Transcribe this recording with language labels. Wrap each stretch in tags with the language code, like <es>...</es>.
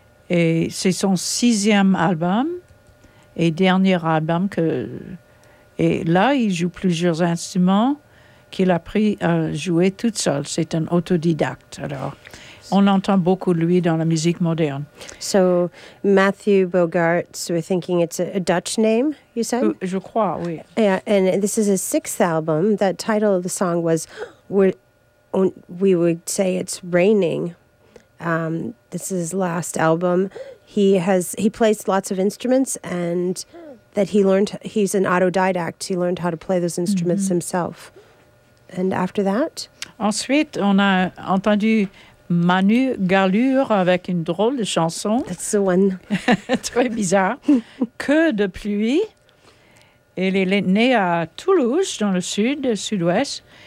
<fr>Et c'est son sixième album et dernier album. Et là, il joue plusieurs instruments qu'il a appris à jouer toute seule. C'est un autodidacte, alors. On entend beaucoup de lui dans la musique moderne.</fr> <en>So, Matthew Bogaerts, we're thinking it's a Dutch name, you said?</en> <fr>Je crois, oui.</fr> <en>Yeah, and this is his sixth album. The title of the song was, we would say it's raining. This is his last album. He plays lots of instruments, and that he learned, he's an autodidact. He learned how to play those instruments mm-hmm. himself. And after that?</en> <fr>Ensuite, on a entendu Manu Galure avec une drôle de chanson.</fr> <en>That's the one.</en> <fr>Très bizarre. Que de pluie. Elle est née à Toulouse, dans le sud, sud-ouest.</fr>